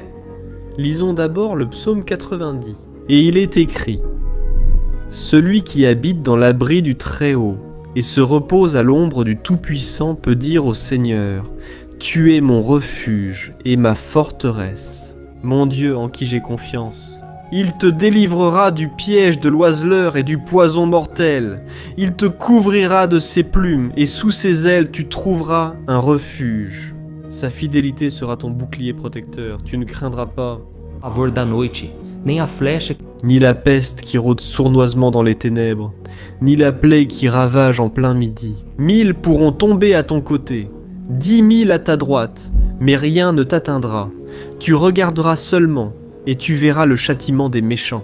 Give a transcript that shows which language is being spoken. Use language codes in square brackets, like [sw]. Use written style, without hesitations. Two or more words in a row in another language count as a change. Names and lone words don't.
[fr] Lisons d'abord le psaume 90. Et il est écrit : « Celui qui habite dans l'abri du Très-Haut et se repose à l'ombre du Tout-Puissant peut dire au Seigneur : Tu es mon refuge et ma forteresse, mon Dieu en qui j'ai confiance. Il te délivrera du piège de l'oiseleur et du poison mortel. Il te couvrira de ses plumes et sous ses ailes tu trouveras un refuge. Sa fidélité sera ton bouclier protecteur. Tu ne craindras pas [pt] Pavor da noite, nem a flecha [fr] ni la peste qui rôde sournoisement dans les ténèbres, ni la plaie qui ravage en plein midi. 1000 pourront tomber à ton côté, 10 000 à ta droite, mais rien ne t'atteindra. Tu regarderas seulement et tu verras le châtiment des méchants.